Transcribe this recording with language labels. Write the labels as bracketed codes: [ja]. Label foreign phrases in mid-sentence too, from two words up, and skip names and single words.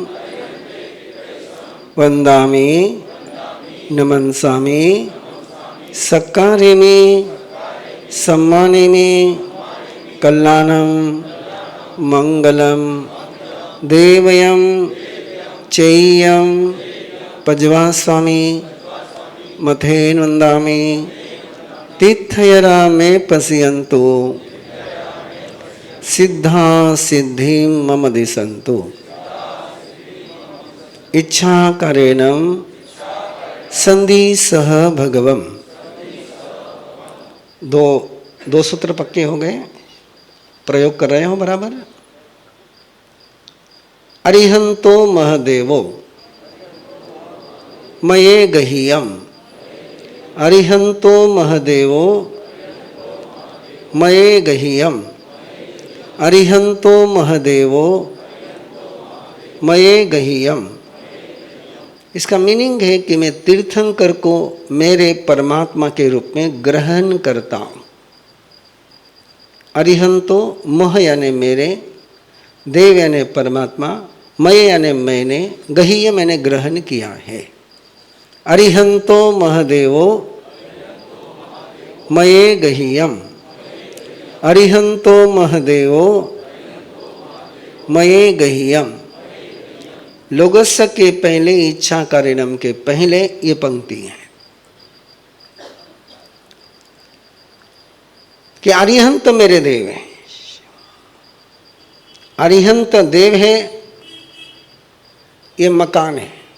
[pra] वंदामि नमनसामि सक्कारिमि सम्मानिमि कल्याणम मंगलम देवयम चेय्यम पज्वास्वामी मथेन वंदामि तीर्थयरा में पश्यन्तु सिद्धा सिद्धि मम दिशन्तु इच्छा कारेणम संधि सह भगवम। [hi] दो सूत्र पक्के हो गए, प्रयोग कर रहे हो बराबर। [pra] अरिहंतो महदेवो मये गहीयम अरिहंतो महदेवो मये गहीयम अरिहंतो महदेवो मये गहीयम। [hi] इसका मीनिंग है कि मैं तीर्थंकर को मेरे परमात्मा के रूप में ग्रहण करता हूँ। [pra] अरिहंतो मह [hi] यानी मेरे, देव यानी परमात्मा, मय यानी मैंने, गहीय मैंने ग्रहण किया है। [pra] अरिहंतो महदेवो मये गहीयम अरिहंतो महदेवो मये गहीयम। [hi] लोगस्य के पहले, [pra] इच्छा कारिणम [hi] के पहले ये पंक्ति है कि अरिहंत मेरे देव है। अरिहंत देव है, ये मकान है।